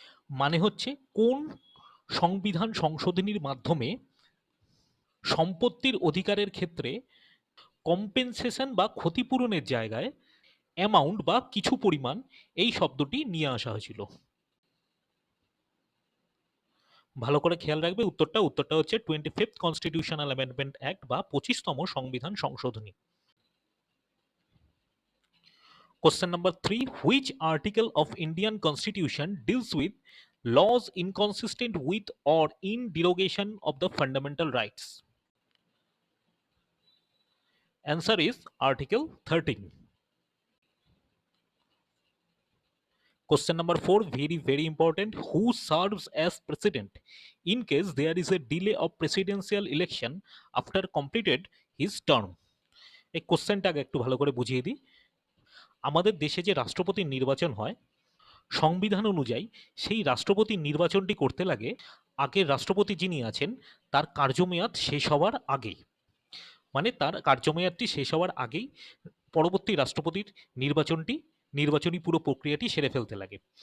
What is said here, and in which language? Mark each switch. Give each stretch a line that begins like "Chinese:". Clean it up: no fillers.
Bangla: মানে হচ্ছে কোন সংবিধান সংশোধনীর মাধ্যমে সম্পত্তির অধিকারের ক্ষেত্রে কম্পেনসেশন বা ক্ষতিপূরণের জায়গায় অ্যামাউন্ট বা কিছু পরিমাণ এই শব্দটি নিয়ে আসা হয়েছিল? ভালো করে খেয়াল রাখবে উত্তরটা হচ্ছে 25th কনস্টিটিউশনাল অ্যামেন্ডমেন্ট অ্যাক্ট বা 25তম সংবিধান সংশোধনী।
English: Question number 3, which article of Indian constitution deals with laws inconsistent with or in derogation of the fundamental rights? Answer is Article 13. Question number 4, very important, who serves as president in case there is a delay of presidential election after completed his term?
Bangla: এই কোশ্চেনটা আগে একটু ভালো করে বুঝিয়ে দিই। আমাদের দেশে যে রাষ্ট্রপতির নির্বাচন হয়, সংবিধান অনুযায়ী সেই রাষ্ট্রপতির নির্বাচনটি করতে লাগে আগের রাষ্ট্রপতি যিনি আছেন তার কার্যমেয়াদ শেষ হওয়ার আগেই। মানে তার কার্যমেয়াদটি শেষ হওয়ার আগেই পরবর্তী রাষ্ট্রপতির নির্বাচনী পুরো প্রক্রিয়াটি সেরে ফেলতে লাগে।